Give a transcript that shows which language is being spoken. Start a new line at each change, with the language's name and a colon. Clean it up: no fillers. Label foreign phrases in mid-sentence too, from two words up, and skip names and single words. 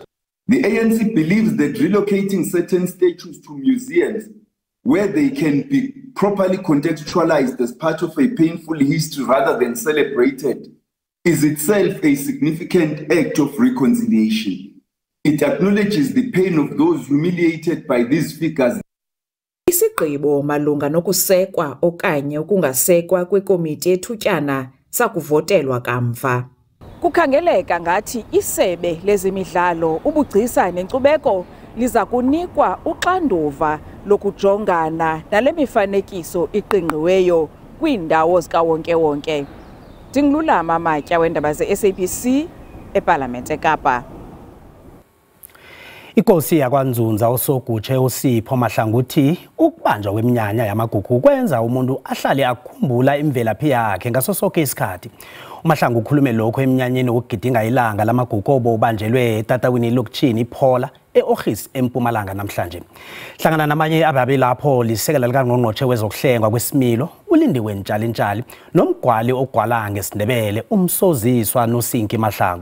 English: The ANC believes that relocating certain statues to museums where they can be properly contextualized as part of a painful history rather than celebrated is itself a significant act of reconciliation. It acknowledges the pain of those humiliated by these figures.
Xhosa: Isigqibo malunga nokusekwa okanye ukungasekwa kwekomiti ethutyana sakuvotelwa kamva. Kukhangeleka ngathi isebe lezemidlalo ubugcisa nenkcubeko liza kunikwa uxanduva lokujongana nale mifanekiso iqingqiweyo kwiindawo zikawonke-wonke. Ndingululama Matya weendaba ze-SABC eParlamente eKapa.
South Ndebele: Inkosi yakwaNzunza uSogutshe uSipho Mahlangu uthi ukubanjwa kweminyanya yamagugu kwenza umuntu ahlale akhumbula imvelaphi yakhe ngaso sonke isikhathi. uMahlangu ukhulume lokho eminyanyeni ukugidinga ilanga lamagugu obanjelwe etatawini elokishini iPhola e-Orhis eMpumalanga namhlanje. Hlangana namanye ababe lapho lisekela likaNgqongqoshe wezokuhlengwa kwesimilo uLindiwe Ntshali nomgwali ogwala ngesindebele umsoziswa noSinki Mahlangu.